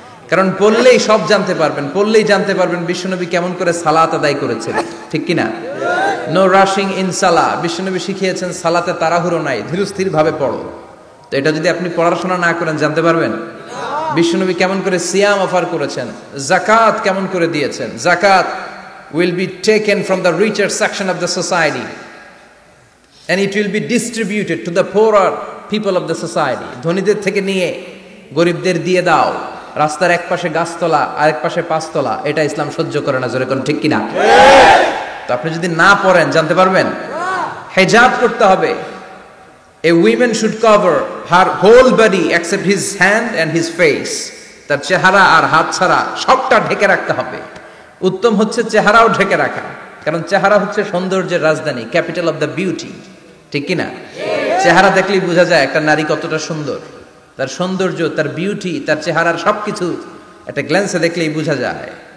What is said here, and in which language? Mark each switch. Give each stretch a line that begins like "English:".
Bangla: কারণ পড়লেই সব জানতে পারবেন, পড়লেই জানতে পারবেন বিশ্বনবী কেমন করে সালাত আদায় করেছিলেন, ঠিক কিনা?
English: no rushing in সালাহ,
Bangla: বিশ্বনবী শিখিয়েছেন সালাতে তাড়াহুড়ো নাই, ধীরস্থির ভাবে পড়ো। তো এটা যদি আপনি পড়াশোনা না করেন জানতে পারবেন? বিশ্বনবী কেমন করে সিয়াম অফার করেছেন, জাকাত কেমন করে দিয়েছেন।
English: জাকাত will be taken from the richer section of the society and it will be distributed to the poorer people of the society.
Bangla: ধনীদের থেকে নিয়ে গরিবদের দিয়ে দাও। রাস্তার এক পাশে গাছতলা আর এক পাশে পাঁচতলা, এটা ইসলাম সহ্য করে না, জোরে কোন ঠিক কিনা? তো আপনি যদি না পড়েন জানতে পারবেন? হিজাব করতে হবে।
English: A woman should cover her whole body except his hand and his face.
Bangla: তার চেহারা আর হাত ছাড়া সবটা ঢেকে রাখতে হবে। উত্তম হচ্ছে চেহারাও ঢেকে রাখা, কারণ চেহারা হচ্ছে সৌন্দর্যের রাজধানী,
English: capital of the beauty,
Bangla: ঠিক কিনা? চেহারা দেখলেই বোঝা যায় একটা নারী কতটা সুন্দর, তার সৌন্দর্য, তার বিউটি, তার চেহারার সবকিছু একটা গ্ল্যান্সে দেখলেই বোঝা যায়।